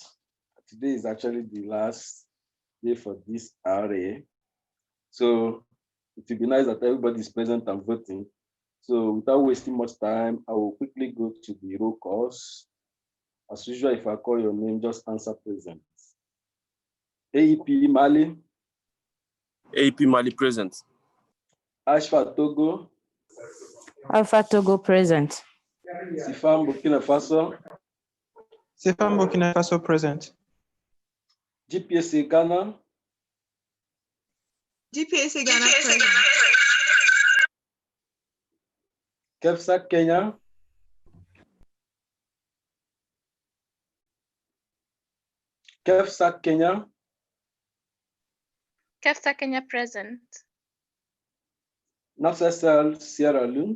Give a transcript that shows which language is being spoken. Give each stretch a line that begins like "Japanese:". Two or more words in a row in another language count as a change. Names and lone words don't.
English: Today is actually the last day for this RA. So it would be nice that everybody is present and voting. So without wasting much time, I will quickly go to the roll calls. As usual, if I call your name, just answer present. AEP Mali. AEP Mali present. Ashfa Togo. Alpha Togo present. Sifam Burkina Faso. Sifam Burkina Faso present. GPSA Ghana. GPSA Ghana present. KEFSA Kenya. KEFSA Kenya. KEFSA Kenya present. NAFSA Sierra Leone.